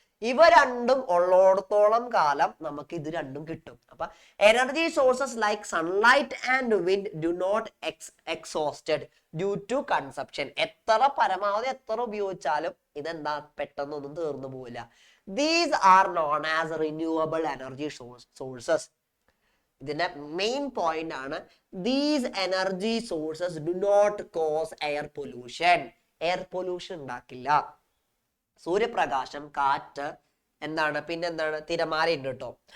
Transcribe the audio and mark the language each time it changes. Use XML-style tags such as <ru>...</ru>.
<ml>ഇവ രണ്ടും ഉള്ളിടത്തോളം കാലം നമുക്ക് ഇത് രണ്ടും കിട്ടും.</ml> <en>അപ്പൊ energy sources like sunlight and wind do not exhausted due to consumption.</en> <ml>പരമാവധി എത്ര ഉപയോഗിച്ചാലും ഇതെന്താ പെട്ടെന്നൊന്നും തീർന്നു പോവില്ല.</ml> <en>These are known as renewable energy sources.</en> <ml>ഇതിന്റെ മെയിൻ പോയിന്റ് ആണ്,</ml> <en>these energy sources do not cause air pollution.</en> <ml>Air pollution ഉണ്ടാക്കില്ല. സൂര്യപ്രകാശം, കാറ്റ്, പിന്നെന്താണ് തിരമാല ഉണ്ട് കേട്ടോ.</ml>